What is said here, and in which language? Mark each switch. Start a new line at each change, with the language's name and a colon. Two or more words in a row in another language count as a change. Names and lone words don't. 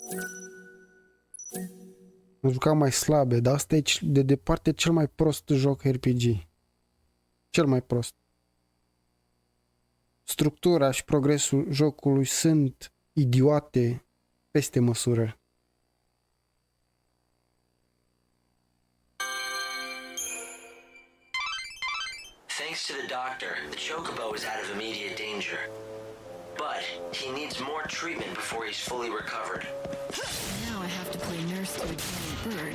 Romanian: Am jucat mai slabe, dar asta e de departe cel mai prost joc RPG. Cel mai prost. Structura și progresul jocului sunt idiote peste măsură.
English: Thanks to the doctor, the chocobo is out of immediate danger. But he needs more treatment before he's fully recovered. Now I have to play nurse to a giant bird.